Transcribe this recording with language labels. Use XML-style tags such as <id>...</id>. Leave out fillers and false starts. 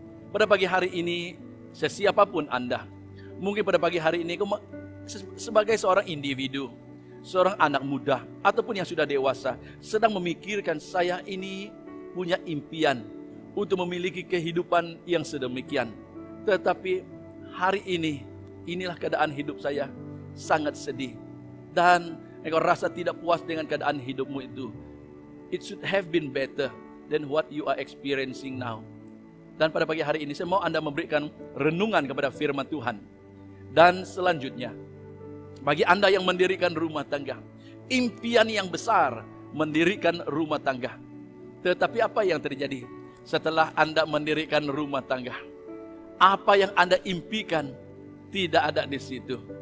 <ms>Pada pagi hari ini, sesiapapun Anda, mungkin pada pagi hari ini sebagai seorang individu, seorang anak muda ataupun yang sudah dewasa, sedang memikirkan, saya ini punya impian untuk memiliki kehidupan yang sedemikian. Tetapi hari ini, inilah keadaan hidup saya, sangat sedih. Dan engkau rasa tidak puas dengan keadaan hidupmu itu.</ms> <en>It should have been better than what you are experiencing now.</en> <ms>Dan pada pagi hari ini saya mau Anda memberikan renungan kepada firman Tuhan. Dan selanjutnya, bagi Anda yang mendirikan rumah tangga, impian yang besar mendirikan rumah tangga. Tetapi apa yang terjadi setelah Anda mendirikan rumah tangga? Apa yang Anda impikan tidak ada di situ.</ms>